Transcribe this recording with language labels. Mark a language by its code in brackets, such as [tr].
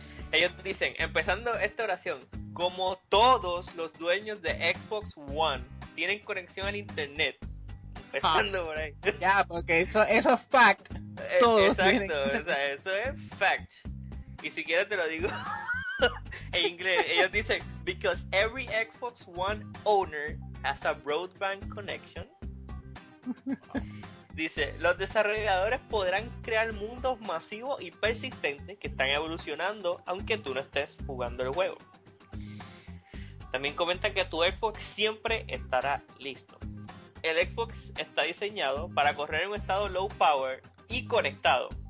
[es] Ellos dicen, empezando esta oración, como todos los dueños de Xbox One tienen conexión al internet, empezando por ahí. Ya, porque eso es fact. Todos exacto, o sea, eso es fact. Y si quieres te lo digo en inglés. Ellos dicen, [en] because every Xbox One owner has a broadband connection. [es] Dice, los desarrolladores podrán crear mundos masivos y persistentes que están evolucionando aunque tú no estés jugando el juego. También comentan que tu Xbox siempre estará listo. El Xbox está diseñado para correr en un estado low power y conectado.